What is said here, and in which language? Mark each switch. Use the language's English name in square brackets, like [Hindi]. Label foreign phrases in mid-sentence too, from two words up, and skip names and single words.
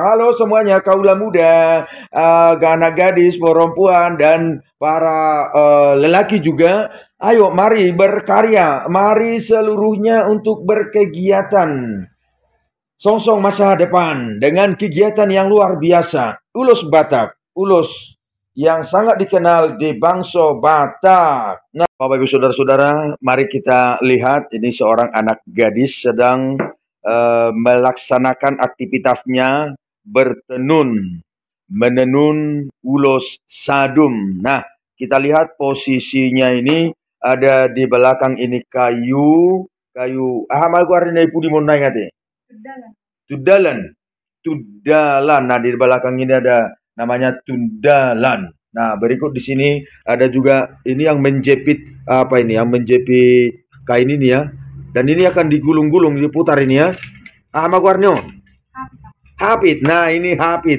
[Indonesian] Halo semuanya, kaula muda, anak gadis, perempuan dan para lelaki juga. Ayo mari berkarya, mari seluruhnya untuk berkegiatan. Songsong masa depan dengan kegiatan yang luar biasa. Ulus Batak, ulus yang sangat dikenal di bangsa Batak. Nah, Bapak Ibu Saudara-saudara, mari kita lihat ini seorang anak gadis sedang melaksanakan aktivitasnya bertenun, menenun ulos sadum. Nah, kita lihat posisinya ini ada di belakang ini kayu. [Batak Toba] Mal ko ari na ipudi mo na ngate. [Indonesian] Tudalan. Nah, di belakang ini ada namanya tundalan. Nah, berikut di sini ada juga ini yang menjepit apa ini? Yang menjepit kain ini ya. Dan ini akan digulung-gulung, diputar ini ya. [Batak Toba] Mal ko arnyo. [Indonesian] Hapit. Nah, ini hapit.